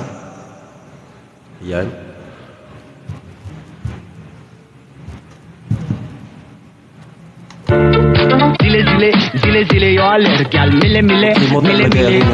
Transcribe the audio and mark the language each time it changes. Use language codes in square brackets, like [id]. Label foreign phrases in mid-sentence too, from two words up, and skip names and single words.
[tl] Ayan. [hi] जिले जिले जिले जिले और लड़कियां मिले मिले [tl] Kalimutan [hi] मिले [tl] ilagay ang [hi] मिले